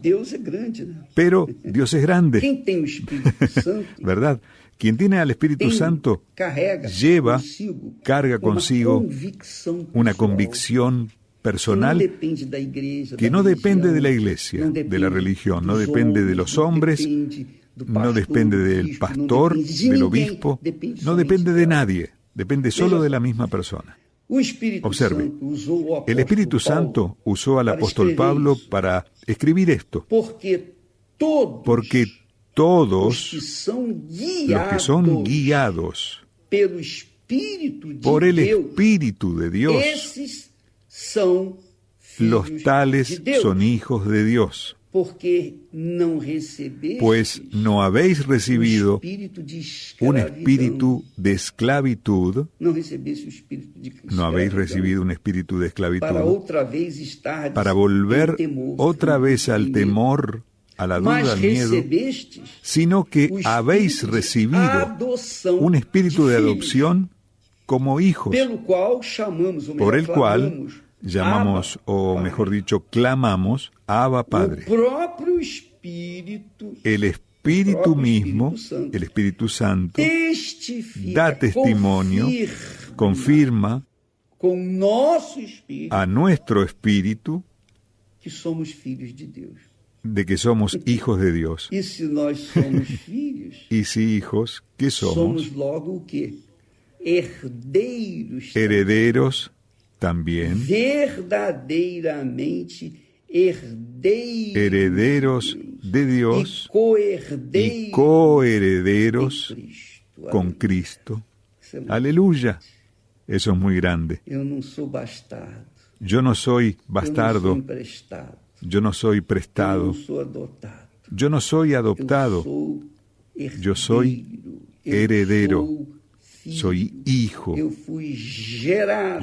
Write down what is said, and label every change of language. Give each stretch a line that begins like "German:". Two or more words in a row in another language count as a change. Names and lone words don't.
Portuguese: Deus é grande, né?
Spanish: Pero Dios es grande,
Portuguese: Quem tem o Espírito Santo
Spanish: ¿verdad? Quien tiene al Espíritu Santo
Portuguese: carrega
Spanish: lleva, consigo carga
Portuguese: uma consigo convicção
Spanish: una
Portuguese: pessoal,
Spanish: convicción
Portuguese: que não
Spanish: personal
Portuguese: depende da igreja,
Spanish: que
Portuguese: da
Spanish: no depende
Portuguese: religião,
Spanish: de la iglesia,
Portuguese: não
Spanish: de
Portuguese: depende
Spanish: la religión, no
Portuguese: dos
Spanish: depende de
Portuguese: homens,
Spanish: los
Portuguese: não
Spanish: hombres,
Portuguese: depende do
Spanish: no
Portuguese: pastor,
Spanish: depende
Portuguese: do
Spanish: del
Portuguese: bispo,
Spanish: pastor,
Portuguese: não depende de
Spanish: del
Portuguese: ninguém,
Spanish: obispo,
Portuguese: depende
Spanish: no
Portuguese: somente
Spanish: depende de
Portuguese: dela.
Spanish: nadie, depende solo de la misma persona.
Portuguese: O Espírito
Spanish: Observe,
Portuguese: Santo usou o
Spanish: El
Portuguese: apóstolo
Spanish: Espíritu
Portuguese: Paulo
Spanish: Santo usó al
Portuguese: para
Spanish: apóstol
Portuguese: escrever
Spanish: Pablo
Portuguese: isso,
Spanish: para escribir esto,
Portuguese: porque
Spanish: porque
Portuguese: os
Spanish: todos
Portuguese: que são
Spanish: los que son guiados
Portuguese: pelo Espírito de
Spanish: por el
Portuguese: Deus,
Spanish: Espíritu de Dios,
Portuguese: esses são
Spanish: los
Portuguese: filhos
Spanish: tales
Portuguese: de Deus,
Spanish: son hijos de Dios,
Portuguese: porque não recebestes
Spanish: pues no habéis recibido
Portuguese: espírito de
Spanish: un
Portuguese: escravidão,
Spanish: espíritu de esclavitud,
Portuguese: não recebeste o espírito de
Spanish: no habéis
Portuguese: escravidão,
Spanish: recibido un espíritu de
Portuguese: para
Spanish: esclavitud,
Portuguese: outra vez estar
Spanish: para volver otra vez al temor, a la duda,
Portuguese: mas
Spanish: al miedo,
Portuguese: recebestes
Spanish: sino que
Portuguese: o
Spanish: habéis
Portuguese: espírito de
Spanish: recibido
Portuguese: adoção
Spanish: un espíritu de
Portuguese: filhos,
Spanish: adopción como hijos,
Portuguese: pelo qual chamamos, ou
Spanish: por
Portuguese: melhor,
Spanish: el cual
Portuguese: clamamos,
Spanish: llamamos,
Portuguese: Abba, o Pai.
Spanish: mejor dicho, clamamos, Abba Padre.
Portuguese: O próprio Espírito
Spanish: El Espíritu propio mismo, Espíritu Santo, el Espíritu Santo, testifica, da testimonio, confirma
Portuguese: com nosso espírito
Spanish: a nuestro espíritu
Portuguese: que somos filhos de Deus.
Spanish: de que somos hijos de Dios.
Portuguese: E se nós somos filhos,
Spanish: Y si hijos, ¿qué somos?
Portuguese: somos logo o quê? Herdeiros.
Spanish: Herederos también,
Portuguese: Verdadeiramente herdeiros.
Spanish: herederos de Dios
Portuguese: E coherdeiros
Spanish: y coherederos
Portuguese: de Cristo.
Spanish: con Cristo.
Portuguese: Isso é muito-
Spanish: Aleluya. Eso es muy grande.
Portuguese: Eu não sou bastardo.
Spanish: Yo no soy
Portuguese: Eu não sou bastardo, emprestado.
Spanish: yo no soy
Portuguese: Eu
Spanish: prestado,
Portuguese: não sou adotado.
Spanish: yo no soy
Portuguese: Eu
Spanish: adoptado,
Portuguese: sou herdeiro.
Spanish: Yo soy
Portuguese: Eu
Spanish: heredero.
Portuguese: sou filho.
Spanish: soy hijo.
Portuguese: Eu fui gerado